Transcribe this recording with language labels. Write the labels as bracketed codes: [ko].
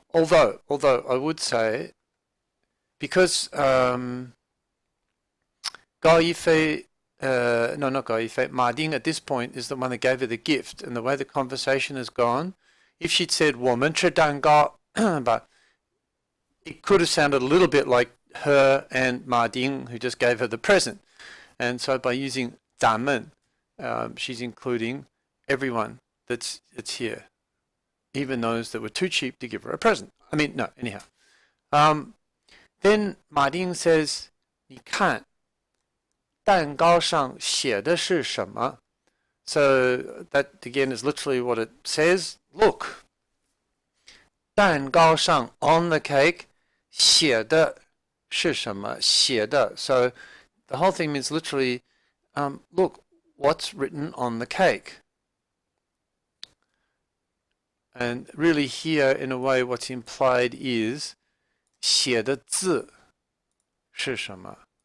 [en] Although I would say, because Gao Yifei, no, not Gao Yifei, Ma Ding at this point is the one that gave her the gift, and the way the conversation has gone, if she'd said [zh] 我们吃蛋糕, [en] but it could have sounded a little bit like her and Ma Ding, who just gave her the present. And so by using 咱们, she's including everyone that's here, even those that were too cheap to give her a present. I mean, no, anyhow. Then Ma Ding says, [zh] 你看蛋糕上写的是什么? [en] So that again is literally what it says. Look. [zh] 蛋糕上 [en] on the cake [zh] 写的是什么? 写的. [en] So the whole thing is literally, look, what's written on the cake? And really here, in a way, what's implied is [zh] 写的字是什么?